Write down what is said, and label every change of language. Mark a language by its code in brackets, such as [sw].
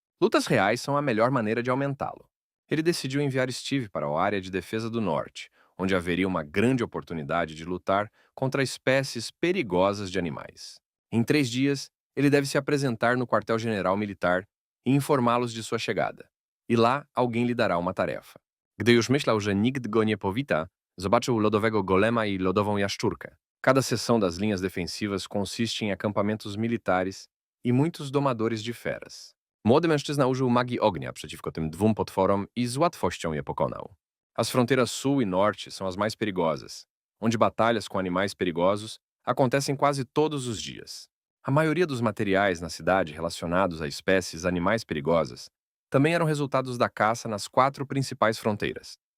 [pt] Lutas reais são a melhor maneira de aumentá-lo. Ele decidiu enviar Steve para a área de defesa do norte, onde haveria uma grande oportunidade de lutar contra espécies perigosas de animais. Em 3 dias, ele deve se apresentar no quartel-general militar e informá-los de sua chegada. E lá, alguém lhe dará uma tarefa. [pl] Gdy już myślał, że nikt go nie powita, zobaczył lodowego golema i lodową jaszczurkę. [pt] Cada seção das linhas defensivas consiste em acampamentos militares i muitos domadores de feras. [pl] Młody mężczyzna użył magii ognia przeciwko tym 2 potworom i z łatwością je pokonał. [pt] As fronteiras sul e norte são as mais perigosas, onde batalhas com animais perigosos acontecem quase todos os dias. A maioria dos materiais na cidade relacionados a espécies animais perigosas também eram resultados da caça nas 4 principais fronteiras.